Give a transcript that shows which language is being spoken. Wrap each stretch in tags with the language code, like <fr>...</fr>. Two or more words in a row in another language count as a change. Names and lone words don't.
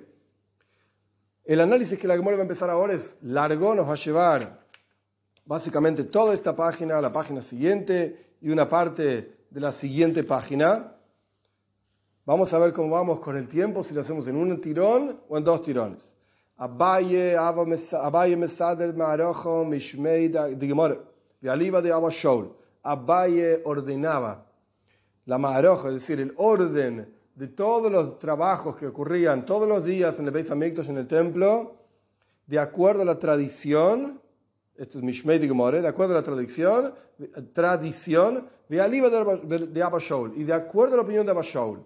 <es>El análisis que la Gemara va a empezar ahora es largo. Nos va a llevar básicamente toda esta página, la página siguiente y una parte de la siguiente página. Vamos a ver cómo vamos con el tiempo, si lo hacemos en un tirón o en dos tirones.</es> <arc>אביי מסדר מערכה משמיה דגמרא, דאליבא דאבא שאול.</arc> <es>Abaye ordenaba la ma'arojo, es decir, el orden de todos los trabajos que ocurrían todos los días en el Beis Hamikdash, en el templo, de acuerdo a la tradición. Esto es</es> <arc>משמיה דגמרא,</arc> <es>de acuerdo a la tradición,</es> <arc>דאליבא דאבא שאול,</arc> <es>y de acuerdo a la opinión de Abba Shaul.</es>